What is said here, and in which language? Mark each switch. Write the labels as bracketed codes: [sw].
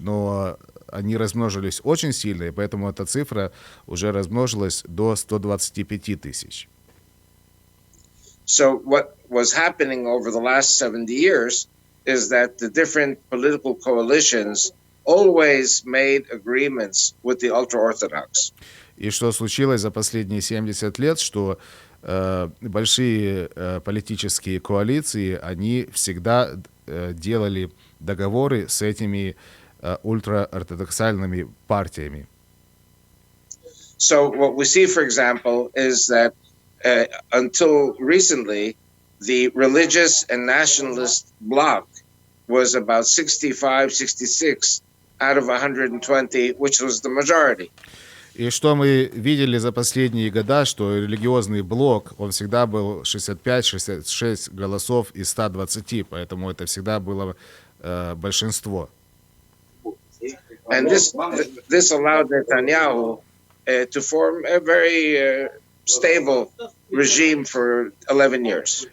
[ru] Но они размножились очень сильно, и поэтому эта цифра уже размножилась до 125 тысяч. [en] So what was happening over the last 70 years is that the different political coalitions always made agreements with the ultra-Orthodox. [ru] И что случилось за последние 70 лет, что большие политические коалиции, они всегда делали договоры с этими ультраортодоксальными партиями. [en] So what we see, for example, is that until recently, the religious and nationalist bloc was about 65, 66 out of 120, which was the majority. [ru] И что мы видели за последние года, что религиозный блок, он всегда был 65-66 голосов из 120, поэтому это всегда было большинство. [en] And this allowed Netanyahu to form a very stable regime for 11 years.